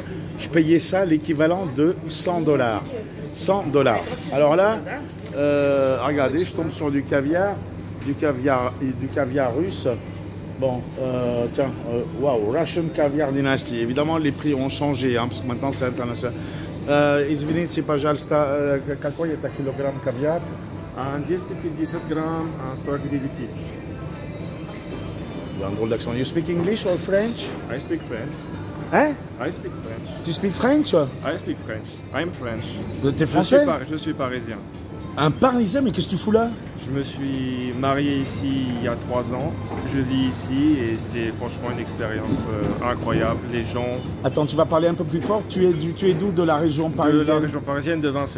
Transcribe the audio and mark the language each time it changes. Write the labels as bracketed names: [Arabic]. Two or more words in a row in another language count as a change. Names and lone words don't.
[French] Je payais ça l'équivalent de 100 $. 100 $. Alors là, regardez, je tombe sur du caviar russe. Bon, tiens, waouh, Russian Caviar Dynasty. Évidemment, les prix ont changé, hein, parce que maintenant c'est international. [Russian] Извините, пожалуйста, какой это килограмм кавиар? 250 грамм, 109 тысяч. [French] Il y a un drôle d'accent. [English] You speak English or French? I speak French. [French] Hein? [English] I speak French. Tu speak French? I speak French. I'm French. [French] T'es français? Je suis parisien. Un parisien, mais qu'est-ce que tu fous là? Je me suis marié ici il y a 3 ans. Je vis ici et c'est franchement une expérience incroyable. Les gens... Attends, tu vas parler un peu plus fort. Tu es d'où? De la région parisienne? De la région parisienne, de Vincennes.